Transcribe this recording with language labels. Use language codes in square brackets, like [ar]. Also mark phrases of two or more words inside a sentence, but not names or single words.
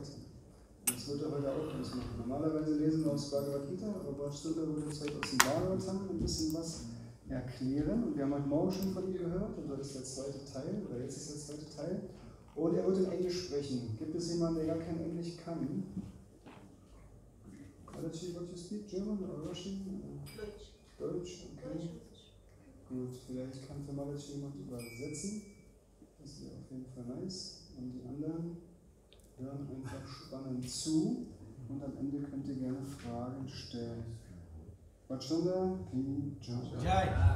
[de] Das wird er heute auch ganz machen. Normalerweise lesen wir aus Bhagavad Gita, aber Braja Sundara wird jetzt heute aus dem Bhagavatam ein bisschen was erklären. Und wir haben heute Morgen schon von ihm gehört, und das ist der zweite Teil, oder jetzt ist der zweite Teil. Und er wird in Englisch sprechen. Gibt es jemanden, der gar kein Englisch kann? [en] Malachi, what you speak? German or Russian? [de] Deutsch. Okay. Gut, vielleicht kann für Malachi jemand übersetzen. Das wäre auf jeden Fall nice. Und die anderen hören einfach spannend zu. Und am Ende könnt ihr gerne Fragen stellen. Vachanda, Jai.